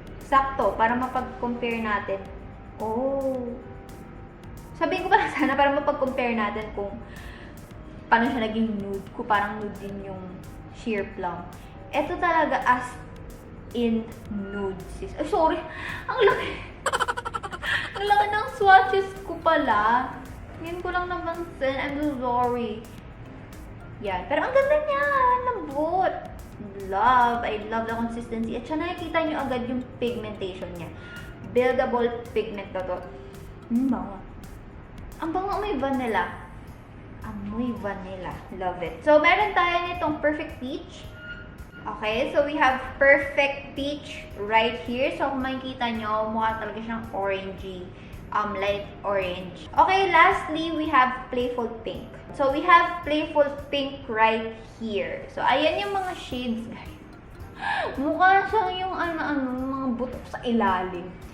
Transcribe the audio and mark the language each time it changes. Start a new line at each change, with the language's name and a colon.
Filipino: Sakto, para mapag-compare natin. Oh. Sabihin ko pa na sana para mapag-compare natin kung paano siya naging nude. Kung parang nude din yung Sheer Plum. Ito talaga as in nude, sis. Ay, sorry. Ang laki. Ang laki ng swatches ko pala. Ngayon ko lang napansin.
English: I'm so sorry.
Filipino: Yan. Pero ang ganda niya. Lambot. Love.
English: I love the consistency.
Filipino: At siya nakikita nyo agad yung pigmentation niya. Buildable pigment na to. Bango. Ang bango, may vanilla. Amoy vanilla.
English: Love it.
Filipino: So, meron tayo nitong Perfect Peach.
English: Okay, so we have Perfect Peach right here.
Filipino: So, kung makikita nyo, mukha talaga siyang orangey. Light orange.
English: Okay, lastly, we have Playful Pink. So, we have Playful Pink right here.
Filipino: So, ayan yung mga shades, guys. Mukha siyang yung mga butok sa ilalim.